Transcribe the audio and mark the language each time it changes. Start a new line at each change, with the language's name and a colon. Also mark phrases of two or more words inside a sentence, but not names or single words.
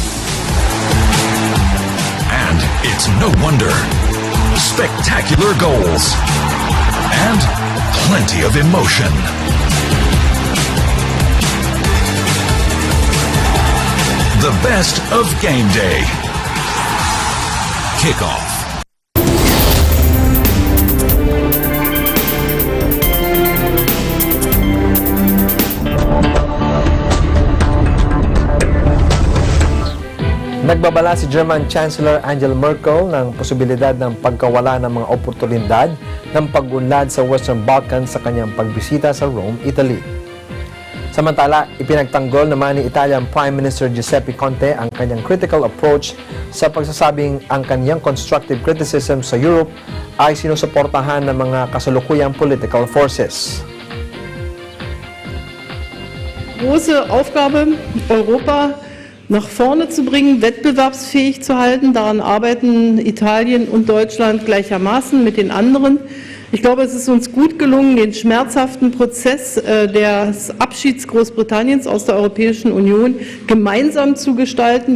English: And it's no wonder. Spectacular goals. And plenty of emotion. The best of game day. Kickoff.
Filipino: Nagbabala si
English: German Chancellor
Filipino: Angela Merkel ng posibilidad ng pagkawala ng mga oportunidad ng pag-unlad sa Western Balkans sa kanyang pagbisita sa Rome, Italy. Samantala, ipinagtanggol naman ni
English: Italian Prime Minister
Filipino: Giuseppe Conte ang kanyang
English: critical approach
Filipino: sa pagsasabing ang kanyang
English: constructive criticism
Filipino: sa Europe ay sinusuportahan ng mga kasalukuyang
English: political forces.
German: Große Aufgabe, Europa nach vorne zu bringen, wettbewerbsfähig zu halten. Daran arbeiten Italien und Deutschland gleichermaßen mit den anderen. Ich glaube, es ist uns gut gelungen, den schmerzhaften Prozess des Abschieds Großbritanniens aus der Europäischen Union gemeinsam zu gestalten.